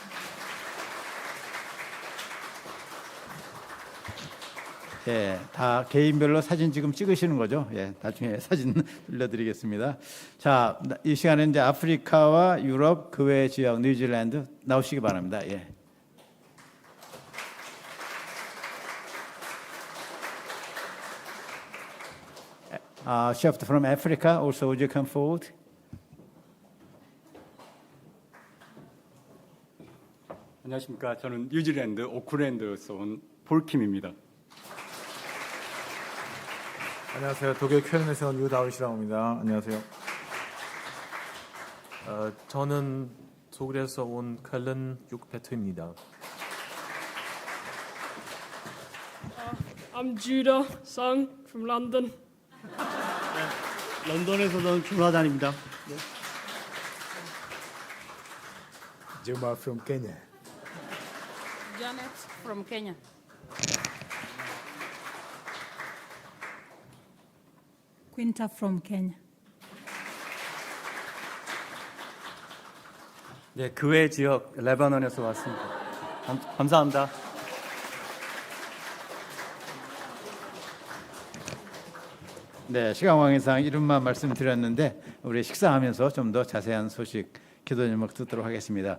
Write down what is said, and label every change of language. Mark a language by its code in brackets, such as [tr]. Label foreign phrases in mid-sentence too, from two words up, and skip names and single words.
[ko] 예, 다 개인별로 사진 지금 찍으시는 거죠? 예, 나중에 사진 들려드리겠습니다. 자, 이 시간에 이제 아프리카와 유럽 그 외 지역 뉴질랜드 나오시기 바랍니다. 예. [en] Chef from Africa, also would you come forward? [ko] 안녕하십니까. 저는 뉴질랜드 오클랜드에서 온 볼킴입니다. 안녕하세요. 독일 쾰른에서 온 유다울이라고 합니다. 안녕하세요. 저는 독일에서 온 쾰른 육베트입니다. [en] I'm Judah Sung from London. [ko] 런던에서 온 조나단입니다. [en] Juma from Kenya. Janet from Kenya. Quinta from Kenya. [ko] 네, 그 외 지역 레바논에서 왔습니다. 감사합니다. 네, 시간 관계상 이름만 말씀드렸는데 우리 식사하면서 좀 더 자세한 소식 기도 제목 듣도록 하겠습니다.